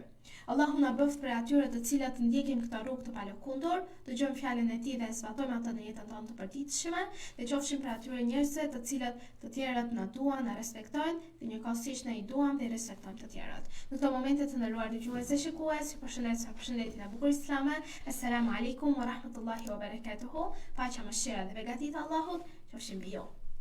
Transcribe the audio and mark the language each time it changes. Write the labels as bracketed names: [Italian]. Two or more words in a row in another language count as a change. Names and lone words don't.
[Albanian] Allahu na bëft për atyre të cilat të ndjekim këtë rrugë të palëkundur, dëgjojmë fjalën e Tij dhe zbatojmë atë në jetën tonë të përditshme, dhe qofshim për atyre njerëzve të cilat të tjerët na duan, na respektojnë, dhe njëkohësisht ne i duam dhe i respektojmë të tjerët. Në këto momente të nderuar dëgjues dhe shikues, ju përshëndes me përshëndetjen e bukur islame. [Arabic] السلام عليكم ورحمة الله وبركاته. [Albanian] Paqja, mëshira dhe begatit e Allahut qofshin mbi ju.